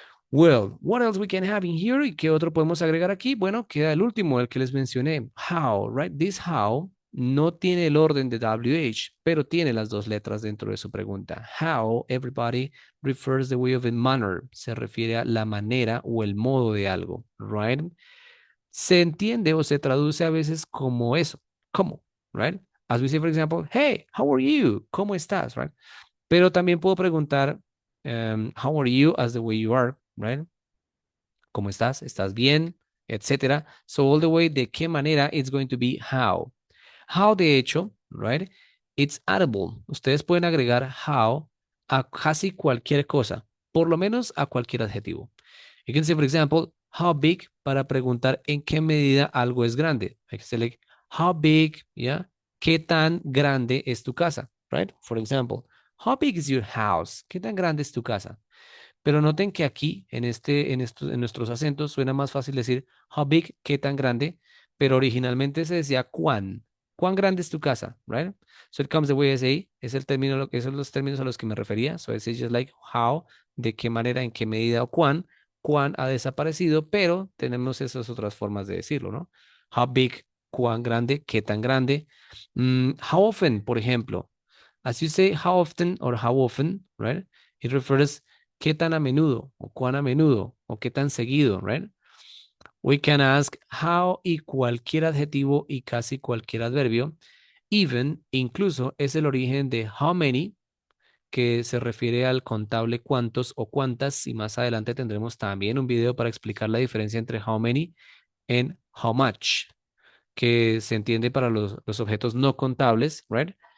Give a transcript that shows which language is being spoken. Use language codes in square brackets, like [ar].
[en] Well, what else we can have in here? [es] ¿Y qué otro podemos agregar aquí? Bueno, queda el último, el que les mencioné. How, right? This how no tiene el orden de WH, pero tiene las dos letras dentro de su pregunta. [en] How everybody refers the way of a manner. [es] Se refiere a la manera o el modo de algo, right? Se entiende o se traduce a veces como eso. ¿Cómo? Right? [en] As we say, for example, hey, how are you? [es] ¿Cómo estás? Right? Pero también puedo preguntar, [en] how are you as the way you are, [es] right? ¿Cómo estás? ¿Estás bien? Etcétera. [en] So all the way, [es] ¿de qué manera? [en] It's going to be how. How, [es] de hecho, [en] right? It's addable. [es] Ustedes pueden agregar how a casi cualquier cosa, por lo menos a cualquier adjetivo. [en] You can say, for example, how big [es] para preguntar en qué medida algo es grande. [en] I can say like, how big, yeah? [es] ¿Qué tan grande es tu casa? [en] Right? For example, how big is your house? [es] ¿Qué tan grande es tu casa? Pero noten que aquí, en nuestros acentos, suena más fácil decir how big, qué tan grande, pero originalmente se decía cuán. ¿Cuán grande es tu casa? Right? [en] So it comes the way I say, [es] es el término, esos son los términos a los que me refería. [en] So it's just like how, [es] de qué manera, en qué medida o cuán. Cuán ha desaparecido, pero tenemos esas otras formas de decirlo, ¿no? How big, cuán grande, qué tan grande. [en] How often, [es] por ejemplo. [en] As you say how often or how often, right? It refers [es] qué tan a menudo o cuán a menudo o qué tan seguido, right? [en] We can ask how [es] y cualquier adjetivo y casi cualquier adverbio. Even, incluso, es el origen de how many, que se refiere al contable cuántos o cuántas, y más adelante tendremos también un video para explicar la diferencia entre how many and how much, que se entiende para los objetos no contables, right?